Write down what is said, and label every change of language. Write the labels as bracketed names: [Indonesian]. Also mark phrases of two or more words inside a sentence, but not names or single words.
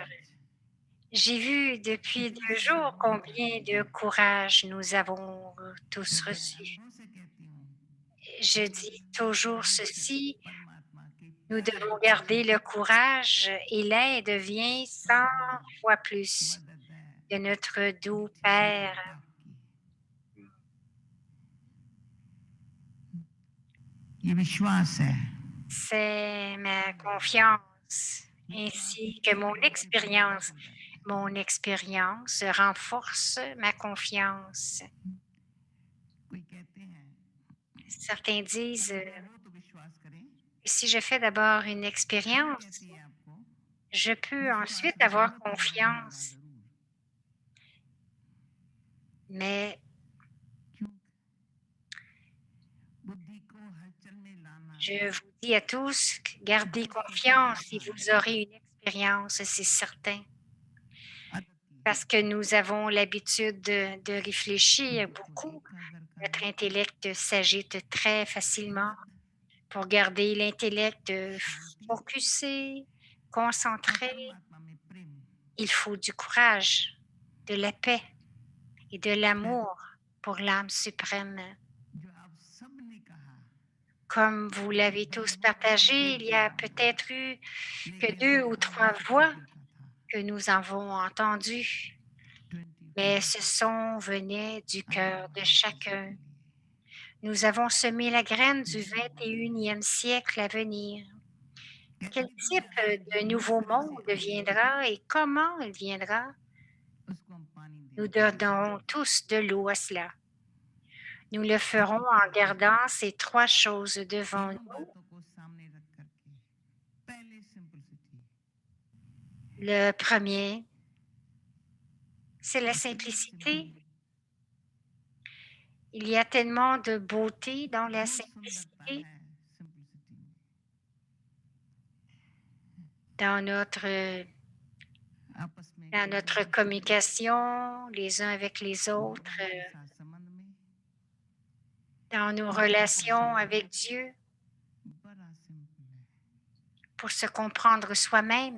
[French] J'ai vu depuis 2 jours combien de courage nous avons tous reçu. Je dis toujours ceci, Nous devons garder le courage et l'aide vient 100 fois plus de notre doux Père. [Hindi] ये विश्वास है [French] C'est ma confiance ainsi que mon expérience. Mon expérience renforce ma confiance. [Hindi] कोई कहते हैं [French] Certains disent, [Hindi] अनुभव हो तो विश्वास करें [French] si je fais d'abord une [Hindi] क्या [French] expérience, [Hindi] कहती है आपको [French] je peux [Hindi] विश्वास [French] ensuite [Hindi] करेंगे [French] avoir [Hindi] तो पूरा होगा [French] confiance. [Hindi] जरूर [French] Mais [Hindi] क्यों बुद्धि को हलचल में लाना [French] je vous dis à tous, gardez [Hindi] बहुत सोचना [French] confiance [Hindi] पड़ता [French] et [Hindi] है [French] vous aurez une expérience, c'est certain. [Hindi] आदत की [French] Parce que nous avons l'habitude de réfléchir [Hindi] बुद्धि को [French] beaucoup. [Hindi] एकाग्र [French] Notre [Hindi] करना [French] intellect s'agite très facilement. [Hindi] आदत [French] Pour garder l'intellect [Hindi] शांति [French] focusé, [Hindi] और [French] concentré, [Hindi] परमात्मा में प्रेम [French] il faut du courage, de la paix et de l'amour pour l'âme suprême. [Hindi] जो आप सबने कहा [French] Comme vous l'avez tous partagé, il y a peut-être eu que [Hindi] लेकिन 2 वो [French] ou [Hindi] आदि 3 से [French] voix [Hindi] फिर का था [French] que nous avons entendues, 24 mais ce son venait du [Hindi] अनंत [French] cœur de [Hindi] भारत वर्षों के [French] chacun. [Hindi] लिए [French] Nous avons semé la graine du 21e siècle à venir. [Hindi] कहते [French] Quel [Hindi] नहीं थे [French] type [Hindi] जहाज [French] de [Hindi] जिस [French] nouveau [Hindi] तरह से [French] monde [Hindi] आए [French] viendra et comment il viendra? [Hindi] उसको हम पानी [French] Nous [Hindi] देने जा रहे [French] donnons [Hindi] हैं [French] tous de l'eau à cela. Nous le ferons [Hindi] तीन [French] en [Hindi] बातें [French] gardant ces 3 choses devant [Hindi] तीनों [French] nous. [Hindi] बातों को सामने रख करके पहले सिंपलिसिटी [French] Le premier, c'est la [Hindi] इतनी [French] simplicité. [Hindi] सिंपल [French] Il y a tellement de beauté dans la [Hindi] बहुत सुंदरता [French] simplicité, [Hindi] है सिंपलिसिटी में [French] dans notre, [Hindi] आपस में [French] dans notre [Hindi] कम्युनिकेशन में [French] communication les uns avec les autres, [Hindi] भगवान के साथ संबंध में [French] dans nos [Hindi] ईश्वर को [French] relations [Hindi] समझना [French] avec Dieu, [Hindi] बड़ा सिंपल है [French] pour se comprendre soi-même.